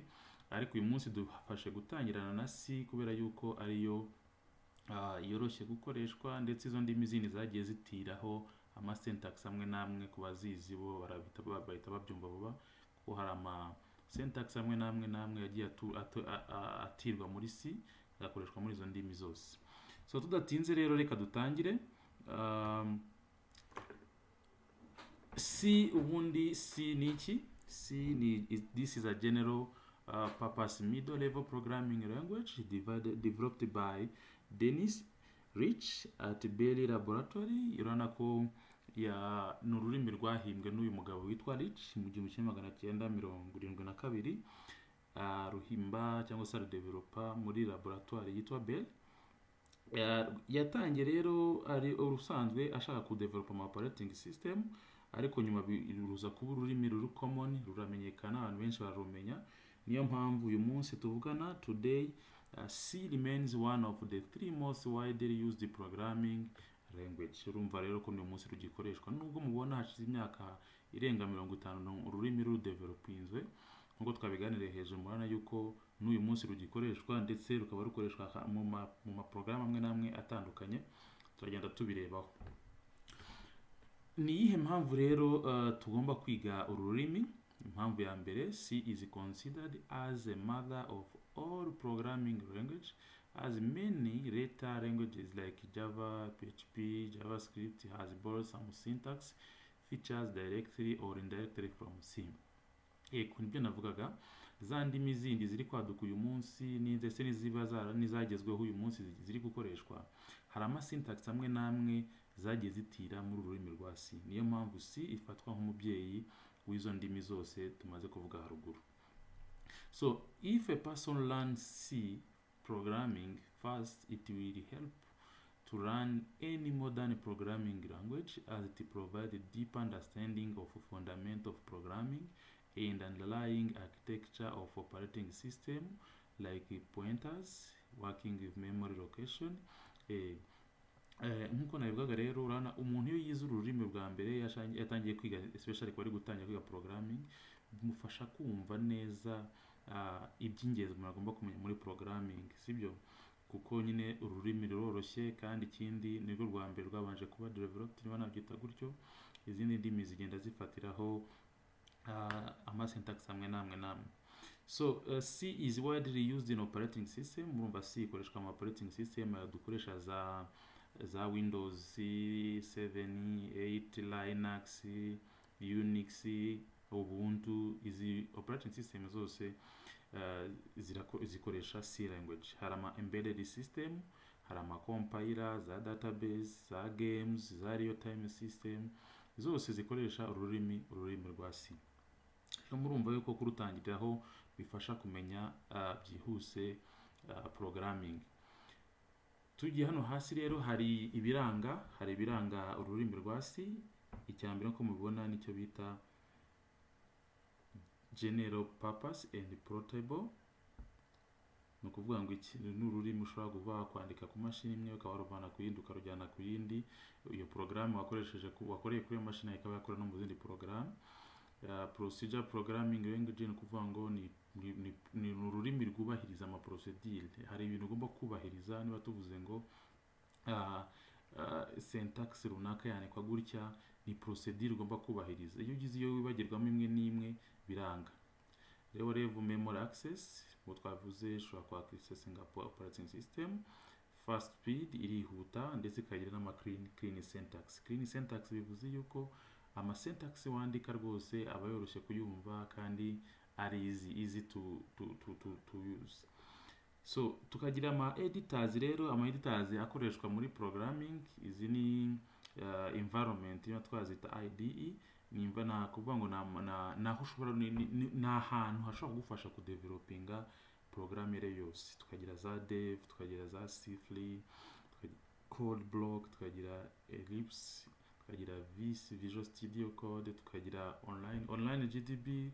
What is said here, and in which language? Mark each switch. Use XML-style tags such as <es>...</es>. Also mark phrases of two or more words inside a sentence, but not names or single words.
<rw>Ariko uyu munsi dufashe gutangirana na C kubera yuko ariyo yoroshye gukoreshwa, ndetse izo ndimi zindi zagiye zitiraho ama syntax amwe namwe ku bazizi bo bahita babyumva vuba, kuko hari ama syntax amwe namwe yagiye atirwa muri C agakoreshwa muri izo ndimi zose. So tudatinze rero reka dutangire. C ubundi C ni iki?</rw> <en>This is a general purpose middle level programming language developed by Dennis Rich at Berry Laboratory.</en> <rw>Urabona ko ni ururimi rwahimbwe n'uyu mugabo witwa Rich mu 1972, ruhimba cyangwa se rudevelopa muri laboratoire yitwa Berry. Yatangiye rero ari urusanzwe ashaka kudevelopa ama</rw> <en>operating system,</en> <rw>ariko nyuma ruza kuba ururimi ruri common, ruramenyekana, abantu benshi barumenya. Niyo mpamvu uyu munsi tuvugana</rw> <en>today, C remains one of the three most widely used programming language.</en> <rw>Urumva rero ko uyu munsi rugikoreshwa, nubwo mubona hashize imyaka irenga 50 ururimi rudevelopinzwe. Nkuko twabiganiriye hejuru, murana yuko n'uyu munsi rugikoreshwa, ndetse rukaba rukoreshwa mu ma program amwe namwe atandukanye. Turagenda tubirebaho. Ni iyihe mpamvu rero tugomba kwiga uru rurimi? Impamvu ya mbere,</rw> <en>C is considered as a mother of all programming language, as many later languages like Java, PHP, JavaScript has borrowed some syntax features directly or indirectly from C.</en> <rw>Kunibyo navugaga, za ndimi zindi ziri kwaduka uyu munsi ndetse n'iziba nizagezweho uyu munsi ziri gukoreshwa, hari ama syntax amwe namwe zagiye zitira muri ururimi rwa C. Niyo mpamvu C ifatwa nk'umubyeyi w'izo ndimi zose tumaze kuvuga haruguru.</rw> <en>So if a person learns C programming first, it will help to learn any modern programming language, as it provides a deep understanding of fundamental of programming and underlying architecture of operating system like pointers, working with memory location.</en> <rw>Nkuko nabivugaga rero, urana umuntu iyo yize ururimi bwa mbere yatangiye kwiga, especially ko ari gutangira kwiga programming, bimufasha kumva neza iby'ingenzi umuntu agomba kumenya muri programming, sibyo? Kuko nyine ururimi ruroroshye, kandi ikindi nirwo rwa mbere rwabanje kuba developed, niba nabyita gutyo. Izindi ndimi zigenda zifatiraho ama syntax amwe namwe.</rw> <en>So C is widely used in operating system.</en> <rw>Murumva C ikoreshwa mu</rw> <en>operating system</en> <rw>dukoresha za Windows 7, 8, Linux, Unix, Ubuntu. Izi</rw> <en>operating system</en> <rw>zose zikoresha C language. Hari ama</rw> <en>embedded system,</en> <rw>hari ama compiler, za database, za games, za</rw> <en>real time system,</en> <rw>zose zikoresha ururimi rwa C. Murumva yuko kurutangiriraho bifasha kumenya byihuse programming. Tugiye hano hasi rero hari ibiranga ururimi rwa C. Icyambere ko mubibona nicyo bita</rw> <en>general purpose and portable.</en> <rw>No kuvuga ngo iki n'ururimi ushobora kuva kwandika ku mashini imwe ukaba waruvana ku yindi ukarujyana ku yindi. Iyo program wakoreye kuri mashini ikaba yakora no mu zindi program.</rw> <en>Procedure programming language</en> <rw>ni kuvuga ngo ni ururimi rwubahiriza ama procedure. Hari ibintu ugomba kubahiriza, niba tuvuze ngo syntax runaka yandikwa gutya, ni procedure ugomba kubahiriza. Iyo ugize iyo wibagirwamo imwe n'imwe biranga. Rero</rw> <en>memory access</en> <rw>twavuze ushobora kwa accessinga operating system.</rw> <en>Fast speed</en> <rw>irihuta ndetse ikagira n'ama</rw> <en>clean syntax. Clean syntax</en> <rw>bivuze yuko ama syntax wandika rwose aba yoroshye kuyumva kandi ari</rw> <en>easy to use.</en> <rw>So tukagira ama editors rero, ama editors akoreshwa muri programming. Izi ni environment yo twazita IDE. Nimba na kuvuga ngo naho ushobora na hantu hashobora kugufasha ku developinga programmere yose. Tukagira za dev, tukagira za C++,</rw> <en>code block,</en> <rw>tukagira Ellipse, tukagira Visual Studio Code, tukagira</rw> <en>online GDB.</en>